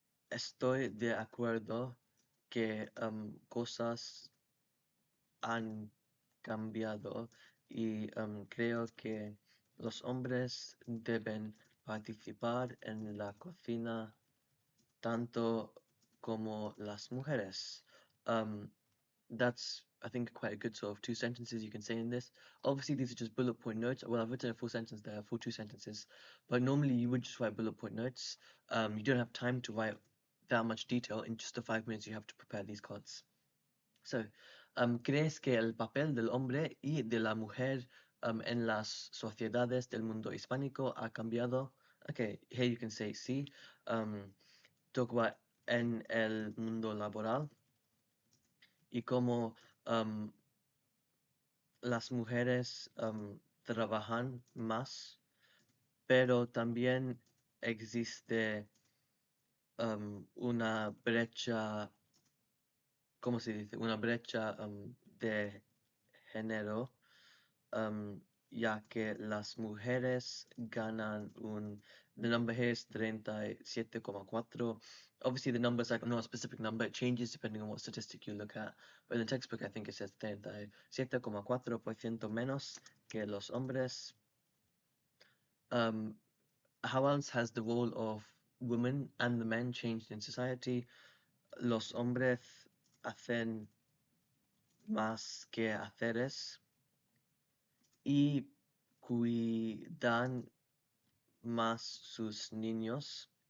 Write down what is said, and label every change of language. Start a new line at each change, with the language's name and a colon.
Spanish: Estoy de acuerdo que cosas han cambiado y creo que los hombres deben participar en la cocina tanto como las mujeres.
English: That's, I think, quite a good sort of 2 sentences you can say in this. Obviously, these are just bullet point notes. Well, I've written a full sentence there, full 2 sentences, but normally you would just write bullet point notes. You don't have time to write that much detail in just the 5 minutes you have to prepare these cards.
Spanish: So, ¿crees que el papel del hombre y de la mujer en las sociedades del mundo hispánico ha cambiado? Okay, here you can say sí. Talk about en el mundo laboral y cómo las mujeres trabajan más, pero también existe una brecha, ¿cómo se dice? Una brecha de género, ya que las mujeres ganan the number here is 37,4.
English: Obviously, the number is like not a specific number, it changes depending on what statistic you look at. But in the textbook, I think it says 37,4% menos que los hombres. How else has the role of women and the men changed in society?
Spanish: Los hombres hacen más quehaceres y cuidan más sus niños.